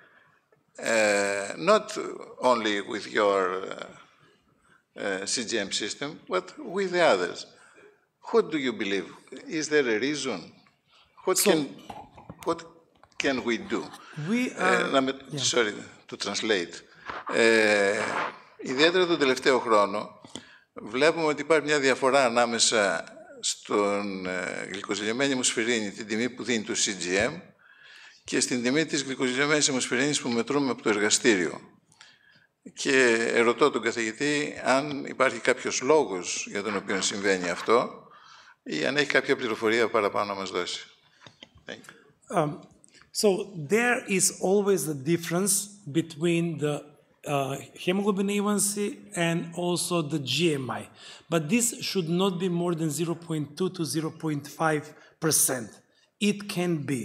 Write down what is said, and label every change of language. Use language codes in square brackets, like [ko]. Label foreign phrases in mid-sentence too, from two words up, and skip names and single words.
[en] Not only with your CGM system, but with the others. What do you believe? Is there a reason? What can we do? Sorry to translate. [el] Ιδιαίτερα τον τελευταίο χρόνο βλέπουμε ότι υπάρχει μια διαφορά ανάμεσα στον γλυκοζηλιωμένη αιμοσφαιρίνη, την τιμή που δίνει το CGM, και στην τιμή της γλυκοζηλιωμένης αιμοσφαιρίνης που μετρούμε από το εργαστήριο. Και ερωτώ τον καθηγητή αν υπάρχει κάποιος λόγος για τον οποίο συμβαίνει αυτό ή αν έχει κάποια πληροφορία παραπάνω να μας δώσει. [en] So there is always a difference between the hemoglobin A1C and also the GMI. But this should not be more than 0.2 to 0.5%. It can be.